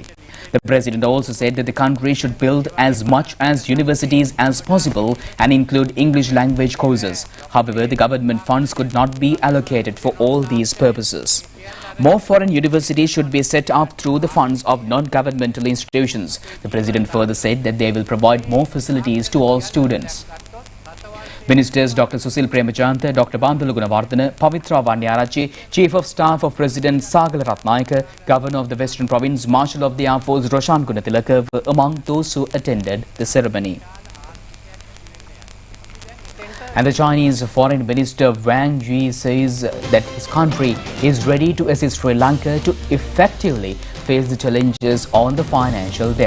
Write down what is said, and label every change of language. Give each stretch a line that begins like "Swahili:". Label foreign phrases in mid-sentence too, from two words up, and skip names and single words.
English: The President also said that the country should build as much as universities as possible and include English language courses. However, the government funds could not be allocated for all these purposes. More foreign universities should be set up through the funds of non-governmental institutions. The President further said that they will provide more facilities to all students. Ministers Dr. Susil Premachandra, Dr. Bandulu Gunawardena, Pavitra Vanyarachi, Chief of Staff of President Sagala Ratnayaka, Governor of the Western Province, Marshal of the Air Force Roshan Gunatilaka were among those who attended the ceremony. And the Chinese Foreign Minister Wang Yi says that his country is ready to assist Sri Lanka to effectively face the challenges on the financial debt.